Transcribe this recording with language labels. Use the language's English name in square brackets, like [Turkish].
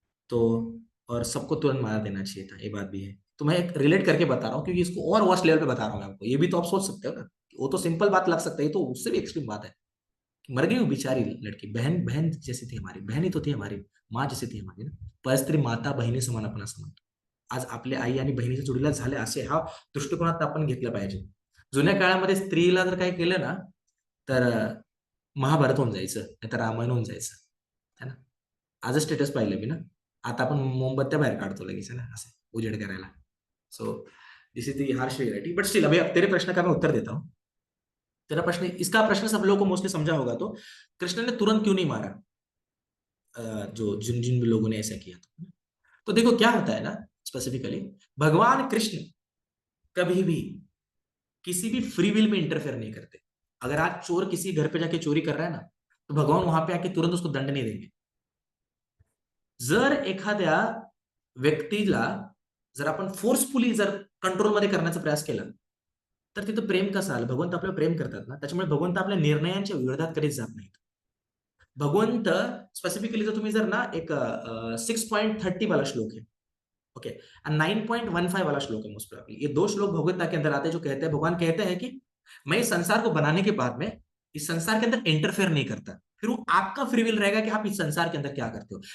[Hindi] तो और सबको तुरंत मार देना चाहिए था, ये बात भी है। तो मैं एक रिलेट करके बता रहा हूँ, क्योंकि इसको और वर्स्ट लेवल पे बता रहा हूँ मैं आपको, ये भी तो आप सोच सकते हो ना कि वो तो सिंपल बात लग सकता है, ये तो उससे भी एक्सट्रीम बात है। मर गई वो बेचारी लड़की, बहन बहन जैसी थी हमारी, बहन ही तो थी हमारी, माँ जैसी थी हमारी ना, [Marathi] परस्त्री माता बहिणी समान आपण असं म्हणतो। आज आपल्या आई आणि बहिणीच्या जोडीला झाले असे, हा दृष्टिकोनात आपण घेतला पाहिजे। जुन्या काळामध्ये स्त्रीला जर काही केलं ना, तर महाभारत होऊन जायचं, नाही तर रामायण होऊन जायचं, है ना। आजच स्टेटस पाहिलं मी ना, आता आपण मोमबत्त्या बाहेर काढतो लगेच, है ना, असे उजेड करायला। [English] so this is the harsh reality, but still [Hindi] अभी तेरे प्रश्न का मैं उत्तर देता हूँ। तेरा प्रश्न, इसका प्रश्न सब लोगों को मोस्टली समझा होगा, तो कृष्ण ने तुरंत क्यों नहीं मारा जो जिन जिन लोगों ने ऐसा किया तो देखो क्या होता है ना, स्पेसिफिकली भगवान कृष्ण कभी भी किसी भी फ्री विल में इंटरफेयर नहीं करते। अगर आज चोर किसी घर पे जाके चोरी कर रहा है ना, तो भगवान वहां पे आके तुरंत उसको दंड नहीं देंगे। [Marathi] जर एखाद्या व्यक्तीला जर आपण फोर्सफुली जर कंट्रोलमध्ये करण्याचा प्रयास केला, तर तिथं प्रेम कसं आलं, भगवंत आपल्याला प्रेम करतात ना, त्याच्यामुळे भगवंत आपल्या निर्णयांच्या विरोधात कधीच जात नाहीत। भगवंत स्पेसिफिकली जर तुम्ही जर ना [Hindi] एक 6.30 वाला श्लोक है, ओके, 9.15 वाला श्लोक है मोस्ट प्रोबेबली, ये दो श्लोक भगवत के अंदर आते हैं जो कहते हैं, भगवान कहते हैं कि मैं इस संसार को बनाने के बाद में इस संसार के अंदर इंटरफेयर नहीं करता, फिर वो आपका फ्री विल रहेगा कि आप इस संसार के अंदर क्या करते हो।